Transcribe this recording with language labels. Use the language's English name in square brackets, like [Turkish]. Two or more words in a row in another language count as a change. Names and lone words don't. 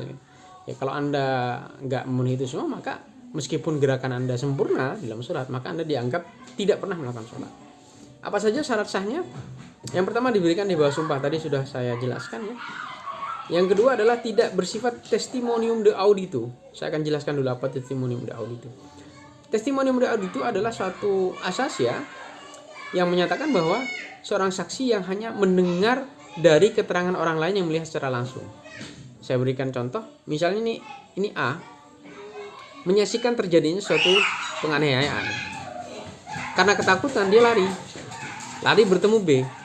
[Indonesian] Ya kalau Anda nggak memenuhi itu semua, maka meskipun gerakan Anda sempurna dalam sholat, maka Anda dianggap tidak pernah melakukan sholat. Apa saja syarat sahnya? Yang pertama diberikan di bawah sumpah, tadi sudah saya jelaskan ya. Yang kedua adalah tidak bersifat [Latin] testimonium de audito. [Indonesian] Saya akan jelaskan dulu apa [Latin] testimonium de audito. Testimonium de audito [Indonesian] adalah suatu asas ya, yang menyatakan bahwa seorang saksi yang hanya mendengar dari keterangan orang lain yang melihat secara langsung. Saya berikan contoh, misalnya ini A menyaksikan terjadinya suatu penganiayaan. Karena ketakutan dia lari bertemu B.